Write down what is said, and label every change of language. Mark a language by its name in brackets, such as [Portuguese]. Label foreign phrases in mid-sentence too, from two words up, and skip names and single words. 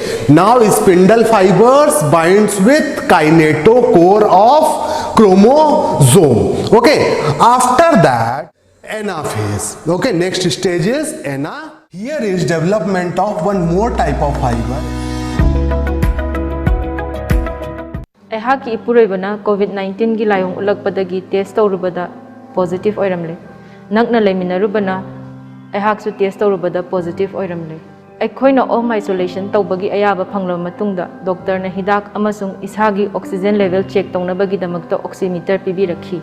[English] Now spindle fibers binds with kinetochore of chromosome. Okay, after that anaphase. Okay, next stage is ana. Here is development of one more type of fiber. [Manipuri] Ehaki ipuroibana COVID-19 gi layong ulakpadagi test tawrubada positive oiramle. Nakna leiminarubana ehaksu test tawrubada positive oiramle. Aikhoina [English] home isolation [Manipuri] tawbagi ayaba phanglo matungda doctor na hidak amasung isagi [English] oxygen level check [Manipuri] tawnabagi damakta oximeter pibirakhi.